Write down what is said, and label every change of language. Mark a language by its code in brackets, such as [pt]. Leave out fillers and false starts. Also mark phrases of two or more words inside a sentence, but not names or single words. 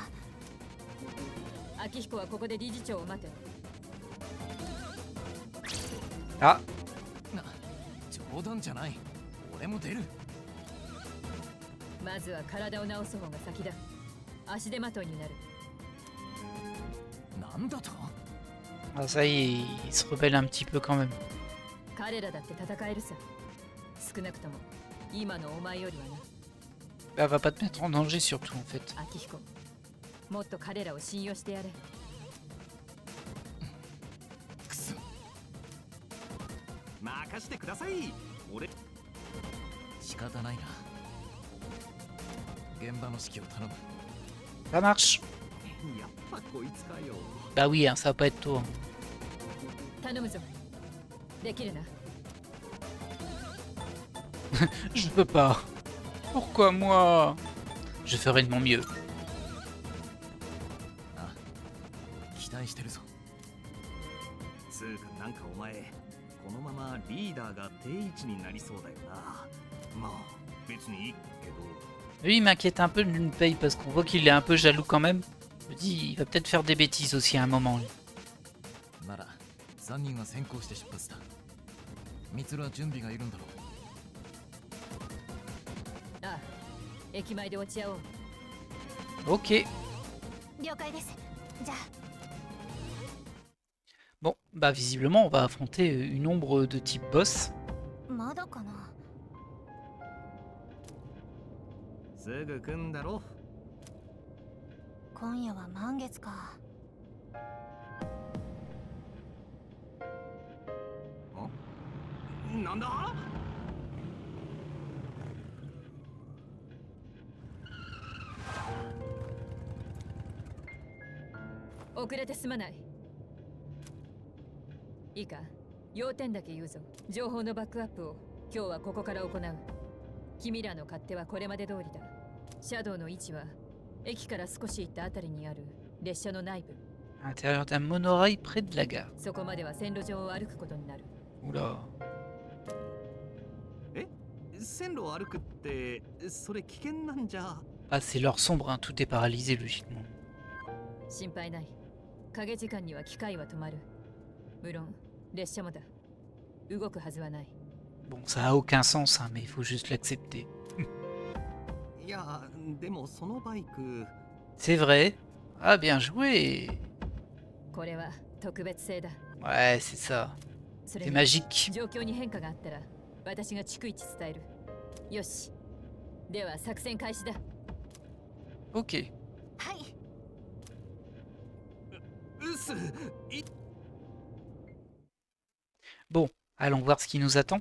[ja] 秋彦はここで理事長を待て。あ、冗談じゃない。俺も出る。まずは体を治す方が先だ。足手まといになる。なんだと [fr] Ah, ça y est, il se rebelle un petit peu quand même. [ja] 彼らだって戦えるさ。少なくとも今のお前よりはな。 [fr] Elle va pas te mettre en danger surtout en fait. [ja] 秋彦、もっと彼らを信用してやれ。くそ。任してください。俺。仕方ないな。現場の指揮を頼む。 [fr] Ça marche. [ja] やっぱこいつかよ。 [fr] Bah oui, hein, ça va pas être toi. [ja] 頼むぞ。できるな。 [fr] Je peux pas. Pourquoi moi? Je ferai de mon mieux. [ja] あ、期待してるぞ。つうかなんかお前、このままリーダーが定位置になりそうだよな。まあ別にいいけど。 [fr] Lui, il m'inquiète un peu de Lune Paye parce qu'on voit qu'il est un peu jaloux quand même. Je me dis, il va peut-être faire des bêtises aussi à un moment. Lui. [ja] なら3人は先行して出発だ。ミツルは準備がいるんだろう。ああ、駅前で落ち合おう。 [fr] Ok. [ja] 了解です。じゃあ。 [fr] Bon, bah visiblement, on va affronter une ombre de type boss. [ja] まだかな。すぐ来んだろ。今夜は満月か。なんだ。遅れてすまない。いいか、要点だけ言うぞ。情報のバックアップを今日はここから行う。君らの勝手はこれまで通りだ。シャドウの位置は駅から少し行ったあたりにある列車の内部。 [fr] À l'intérieur d'un monorail près de la gare. [ja] そこまでは線路上を歩くことになる。 [fr] Oula. [ja] 線路を歩くってそれ危険なんじゃ。 [fr] Ah, c'est l'heure sombre, hein. Tout est paralysé logiquement. [ja] 心配ない。影時間には機械は止まる。無論列車もだ。動くはずはない。 [fr] Bon, ça a aucun sens, hein, mais il faut juste l'accepter. [ja] いやでもそのバイク [fr] C'est vrai. Ah, bien joué. [ja] これは特別製だ。 [fr] Ouais, c'est ça. [ja] それ [fr] C'est [ja] に [fr] magique. [ja] 状況に変化があったら私が逐一伝える。よし。では作戦開始だ。 [fr] Ok. [ja] はい。うっすい [fr] Bon, allons voir ce qui nous attend.